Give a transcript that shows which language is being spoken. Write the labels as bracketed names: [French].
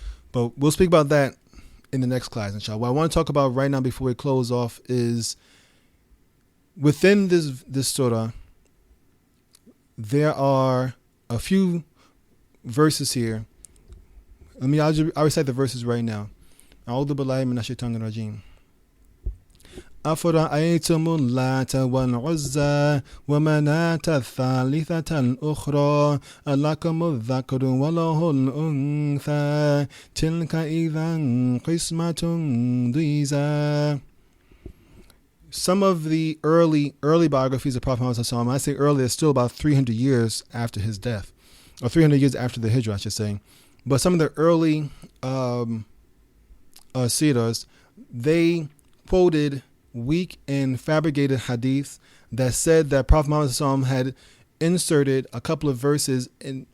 [English] But we'll speak about that in the next class, inshallah. What I want to talk about right now before we close off is within this surah, there are a few verses here. I'll recite the verses right now. [Arabic] أعوذ بالله من الشيطان الرجيم. أفرأيتم اللات والعزى ومناة الثالثة الأخرى ألكم الذكر وله الأنثى تلك إذا قسمة ضيزى. [English] Some of the early biographies of Prophet Muhammad, when I say early, it's still about 300 years after his death, or 300 years after the Hijrah, I should say. But some of the early seerahs, they quoted weak and fabricated hadiths that said that Prophet Muhammad had inserted a couple of verses in.